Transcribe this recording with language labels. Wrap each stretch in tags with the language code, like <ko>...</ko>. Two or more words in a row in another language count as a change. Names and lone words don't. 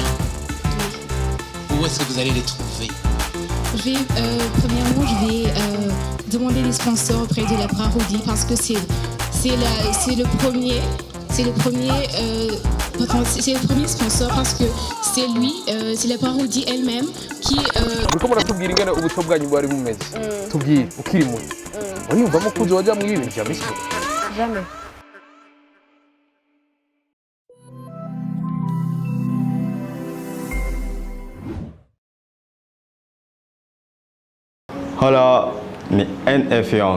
<fr>Où est-ce que vous allez les trouver? Premièrement, je vais demander des sponsors auprès de la Brarodi parce que c'est le premier sponsor parce que c'est lui, c'est la Brarodi elle-même qui.</fr> <rn>Muriko muratubwira ingene ubuto bwanyu bwari bumeze. Tubwire ukiri muto. Uriyumvamo ko uzoja muri ibi bintu vya misi? Jamais. Hola, ni NF Young.</rn>